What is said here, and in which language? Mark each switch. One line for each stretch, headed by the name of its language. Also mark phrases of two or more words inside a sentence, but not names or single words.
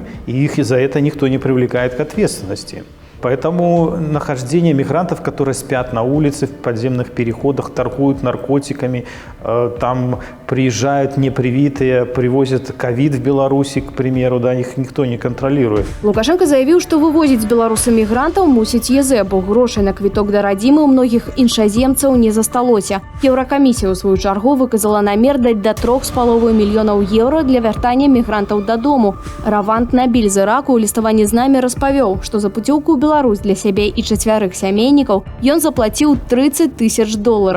Russian: И их за это никто не привлекает к ответственности. Поэтому нахождение мигрантов, которые спят на улице, в подземных переходах, торгуют наркотиками, там приезжают непривитые, привозят ковид в Беларуси, к примеру, их никто не контролирует.
Belarusian: Лукашенко заявіў, што вывозіць з Беларуси мігрантаў мусіць ЕЗ, бо грошай на квіток да радзімы ў многіх іншаземцаў не засталося. Еўракамісія ў сваю чаргу выказала намер даць да 3,5 мільёнаў еўра для вяртання мігрантаў дадому. Равант Набіль з Іраку ў ліставанні з намі распавёў, што за пуцёўку ў Беларусь для сябе і 4 сямейнікаў ён заплаціў $30 000.